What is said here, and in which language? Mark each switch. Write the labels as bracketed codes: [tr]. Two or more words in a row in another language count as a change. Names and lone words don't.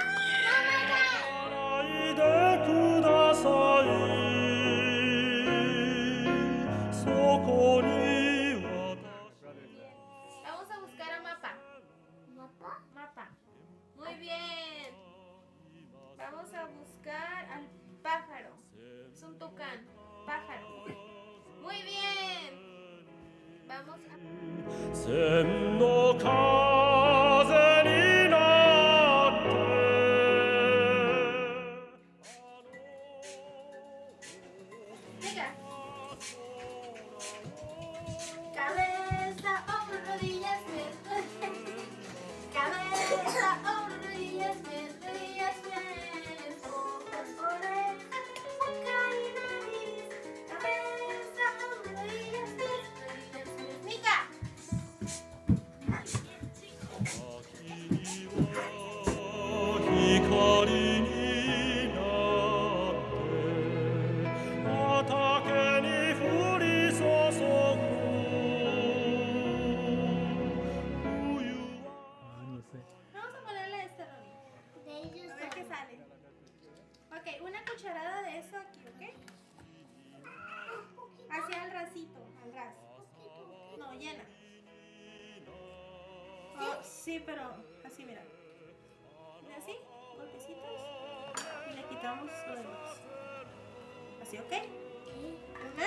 [es] Vamos a buscar a Mapa. ¿Mapa? Mapa. Muy bien. Vamos a buscar al pájaro. Es un tucán. Pájaro. Muy bien. Vamos a... [ja] 千の風になって [es] Venga. Cabeza, hombro, rodillas, pies. Cabeza, hombro, rodillas, pies, rodillas, pies. Ojos, orejas, boca y nariz. Cabeza, hombro, rodillas, pies, rodillas, pies. Mica. [ja] 光になって畑に降り注ぐ冬は [es] Vamos a ponerle este, Ronnie. A ver qué sale. Ok, una cucharada de eso aquí, ¿ok? Hacia el rasito, al ras. No, llena. Oh, sí, pero así, mira. Mira así, golpecitos. Y le quitamos lo demás. Así, ¿ok? Ajá.